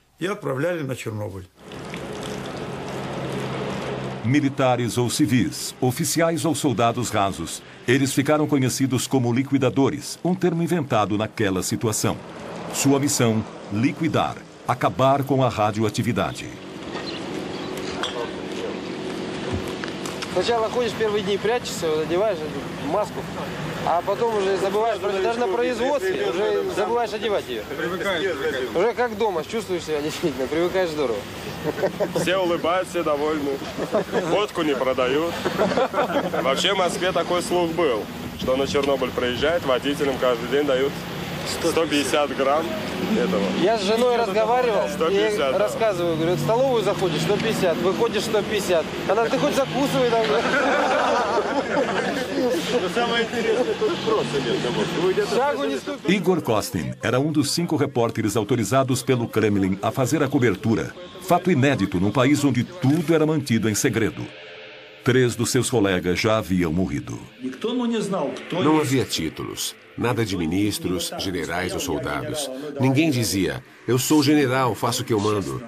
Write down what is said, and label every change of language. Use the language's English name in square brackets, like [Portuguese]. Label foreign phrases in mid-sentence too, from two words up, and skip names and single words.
[Portuguese] Militares ou civis, oficiais ou soldados rasos, eles ficaram conhecidos como liquidadores, um termo inventado naquela situação. Sua missão, liquidar, acabar com a radioatividade. [Russian] Сначала ходишь первые дни, прячешься, одеваешь маску, а потом уже забываешь, даже на производстве уже забываешь одевать ее. Уже как дома, чувствуешь себя действительно, привыкаешь здорово. Все улыбаются, все довольны. Водку не продают. Вообще в Москве такой слух был, что на Чернобыль приезжает, водителям каждый день дают 150 грамм этого. Я с женой разговаривал 150, и да. рассказываю, говорю, в столовую заходишь 150, выходишь 150. Она, ты хоть закусывай там. Самое интересное, тут просто нет. [Portuguese] Igor Kostin era um dos 5 repórteres autorizados pelo Kremlin a fazer a cobertura. Fato inédito num país onde tudo era mantido em segredo. 3 dos seus colegas já haviam morrido. Não havia títulos. Nada de ministros, generais ou soldados. Ninguém dizia, eu sou general, faço o que eu mando.